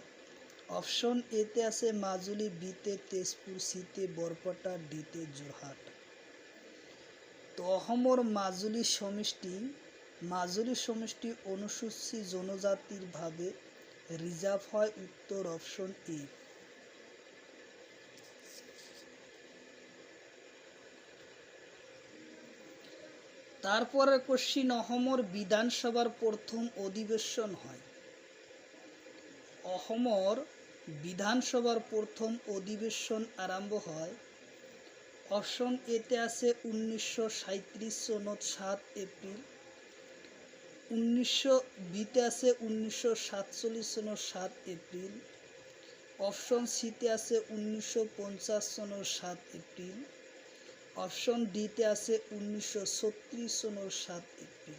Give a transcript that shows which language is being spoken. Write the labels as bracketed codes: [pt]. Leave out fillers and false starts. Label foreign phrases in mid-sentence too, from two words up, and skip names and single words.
[as] অপশন এতে আছে মাজুলী, বিতে তেজপুৰ, সিতে বৰপেটা, ডিতে যোৰহাট। তো অসমৰ মাজুলী সমষ্টি অনুসূচিত জনজাতিৰ ভাৱে ৰিজাৰ্ভ হয়, উত্তৰ অপশন এ। তারপরে কোশ্চিন, অসমৰ বিধানসভাৰ প্ৰথম অধিৱেশন হয়? অসমৰ বিধানসভাৰ প্ৰথম অধিৱেশন আৰম্ভ হয়, অপশন এতে আছে 1937 চনত 7 এপ্ৰিল, বিতে আছে 1947 চনৰ 7 এপ্ৰিল, অপশন সিতে আছে 1950 চনৰ 7 এপ্ৰিল, অপশন ডিতে আছে 1936 চনৰ 7 এপ্ৰিল।